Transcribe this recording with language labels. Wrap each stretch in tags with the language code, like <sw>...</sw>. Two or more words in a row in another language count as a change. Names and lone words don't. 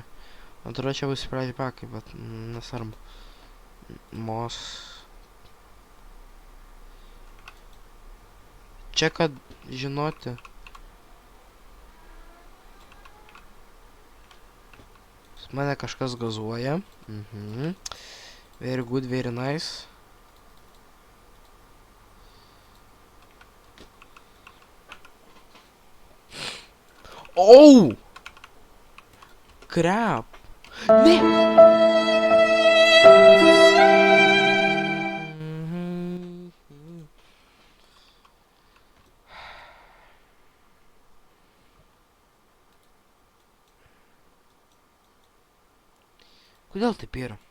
<lt>Man atrodo, čia bus pradžiai pakai, bet nesvarbu. Mos. Čia kad žinoti. Mane kažkas gazuoja.</lt> <en>Very good, very nice. Oh! Crap.</en> <lt>Ne! Kodėl taip yra?</lt>